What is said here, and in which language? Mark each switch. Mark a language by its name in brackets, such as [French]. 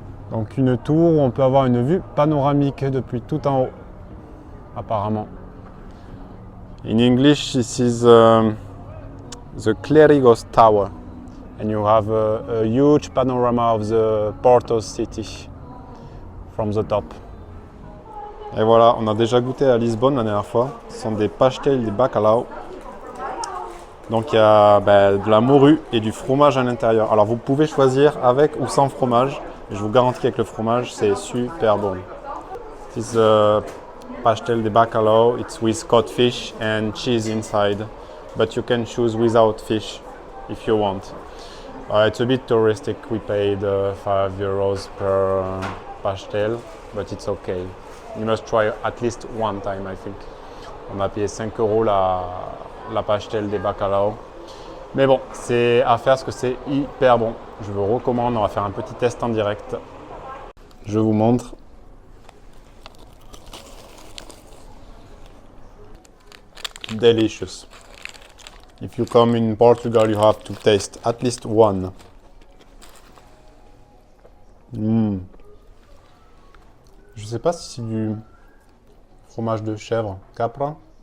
[French] Donc une tour où on peut avoir une vue panoramique depuis tout en haut, apparemment. [English] In English, this is the Clérigos Tower. And you have a huge panorama of the Porto city from the top. [French] Et voilà, on a déjà goûté à Lisbonne la dernière fois. Ce sont des pastel de bacalhau. Donc il y a de la morue et du fromage à l'intérieur. Alors vous pouvez choisir avec ou sans fromage. Je vous garantis qu'avec le fromage, c'est super bon. [English] This pastel de bacalhau, it's with cod fish and cheese inside. But you can choose without fish if you want. It's a bit touristic. We paid 5 euros per pastel, but it's okay. You must try at least one time, I think. [French] On a payé 5 euros la pastel des bacalhau. Mais bon, c'est à faire parce que c'est hyper bon. Je vous recommande, on va faire un petit test en direct. Je vous montre. [English] Delicious. If you come in Portugal, you have to taste at least one. [French] Je sais pas si c'est du fromage de chèvre, capra.